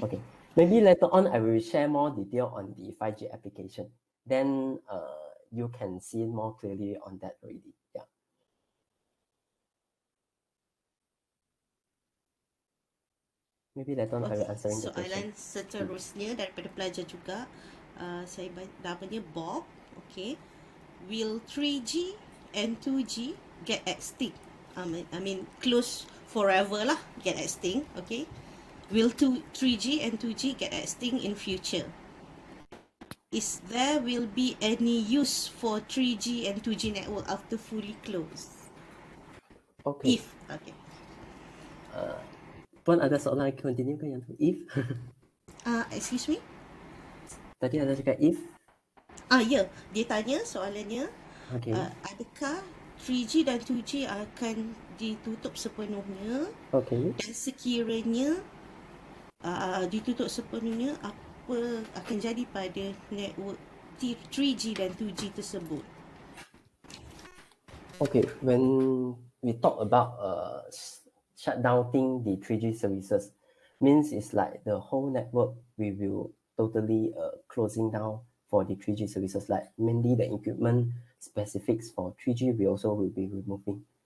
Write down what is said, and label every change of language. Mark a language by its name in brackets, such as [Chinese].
[English] Okay, maybe later on I will share more detail on the 5G application. Then you can see more clearly on that already. Yeah. Maybe later on I will answering the question. [Malay] Soalan seterusnya daripada pelajar juga. Saya namanya Bob. [English] Okay. Will 3G and 2G get extinct? I mean close forever lah, get extinct. Okay. Will 3G and 2G get extinct in future? Is there will be any use for 3G and 2G network after fully closed? Okay. If. Okay. [Malay] Puan ada soalan continue ke yang tu? If? [English] Excuse me? [Malay] Tadi ada cakap if? Ya. Dia tanya soalannya, [English] Okay. [Malay] adakah 3G dan 2G akan ditutup sepenuhnya? [English] Okay. [Malay] Dan sekiranya ditutup sepenuhnya, apa akan jadi pada network 3G dan 2G tersebut? [English] Okay, when we talk about shutdowning the 3G services, means it's like the whole network we will totally closing down for the 3G services, like mainly the equipment specifics for 3G we also will be removing.